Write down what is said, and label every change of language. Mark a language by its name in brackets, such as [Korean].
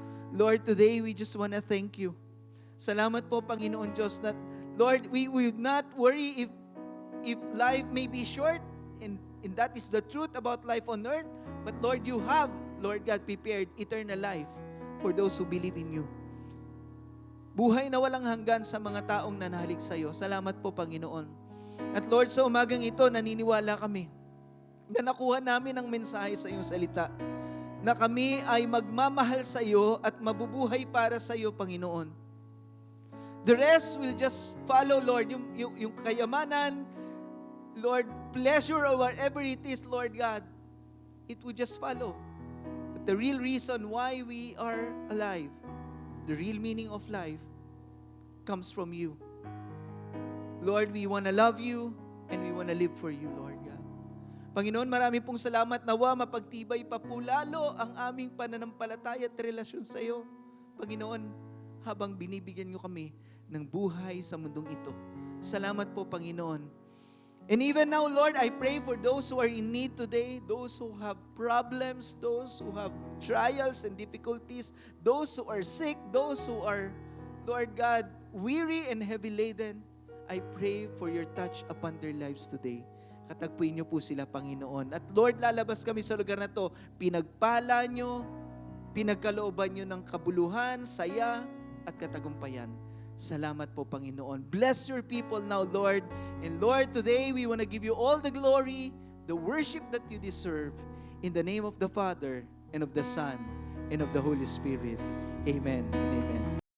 [English] Lord, today we just want to thank you. [Filipino] Salamat po, Panginoon Diyos, [English] that Lord, we would not worry if life may be short, and that is the truth about life on earth. But Lord, you have, Lord God, prepared eternal life for those who believe in you. [Filipino] Buhay na walang hanggan sa mga taong nanalig sa iyo. Salamat po, Panginoon. At Lord, sa umagang ito, naniniwala kami na nakuha namin ang mensahe sa iyong salita, na kami ay magmamahal sa iyo at mabubuhay para sa iyo, Panginoon. [English] The rest will just follow, Lord. [Filipino] Yung kayamanan, [English] Lord, pleasure or whatever it is, Lord God, it will just follow. But the real reason why we are alive, the real meaning of life, comes from you. Lord, we want to love you and we want to live for you, Lord God. [Filipino] Panginoon, marami pong salamat. Nawa mapagtibay pa po lalo ang aming pananampalataya at relasyon sa iyo, Panginoon, habang binibigyan niyo kami ng buhay sa mundong ito. Salamat po, Panginoon. [English] And even now, Lord, I pray for those who are in need today, those who have problems, those who have trials and difficulties, those who are sick, those who are, Lord God, weary and heavy laden. I pray for your touch upon their lives today. [Filipino] Katagpuin niyo po sila, Panginoon. At Lord, lalabas kami sa lugar na to, pinagpala niyo, pinagkalooban niyo ng kabuluhan, saya, at katagumpayan. Salamat po, Panginoon. [English] Bless your people now, Lord. And Lord, today we want to give you all the glory, the worship that you deserve. In the name of the Father, and of the Son, and of the Holy Spirit. Amen and amen.